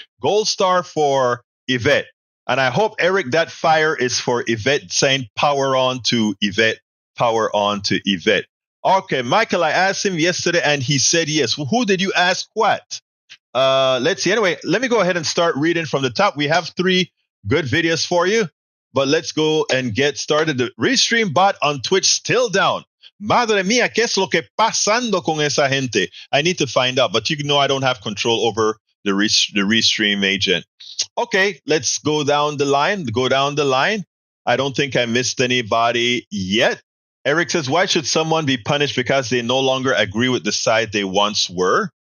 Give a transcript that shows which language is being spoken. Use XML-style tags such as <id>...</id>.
<en>Gold star for Yvette. And I hope, Eric, that fire is for Yvette, saying power on to Yvette, power on to Yvette. Okay, Michael, I asked him yesterday and he said yes. Who did you ask what? Let's see. Anyway, let me go ahead and start reading from the top. We have 3 good videos for you, but let's go and get started. The Restream bot on Twitch still down.</en> <es>Madre mía, ¿qué es lo que pasando con esa gente?</es> <en>I need to find out, but you know I don't have control over the Restream agent. Okay, let's go down the line. I don't think I missed anybody yet. Eric says, why should someone be punished because they no longer agree with the side they once were?</en>